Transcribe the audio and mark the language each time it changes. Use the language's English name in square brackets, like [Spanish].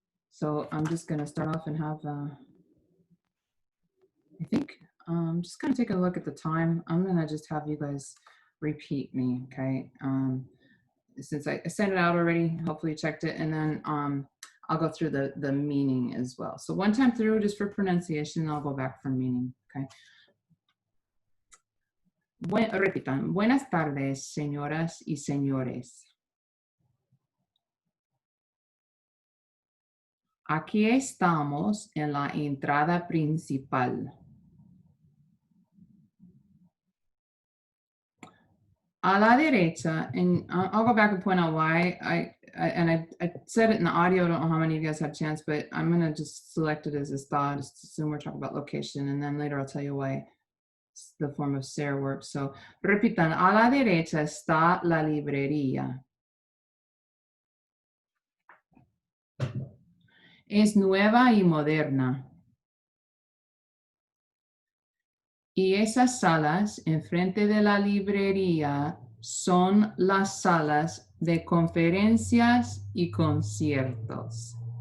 [English] So I'm just going to start off and have, I think, just kind of take a look at the time. I'm going to just have you guys repeat me, okay? Since I sent it out already, hopefully you checked it, and then I'll go through the meaning as well. So one time through just for pronunciation, and I'll go back for meaning, okay? [Spanish] Repitan. Buenas tardes, señoras y señores. Aquí estamos en la entrada principal. A la derecha, [English] and I'll go back and point out why I said it in the audio. I don't know how many of you guys had a chance, but I'm going to just select it as Estar, just assume we're talking about location, and then later I'll tell you why the form of ser works. [Spanish] So, repitan, a la derecha está la librería. Es nueva y moderna. Y esas salas enfrente de la librería son las salas de conferencias y conciertos.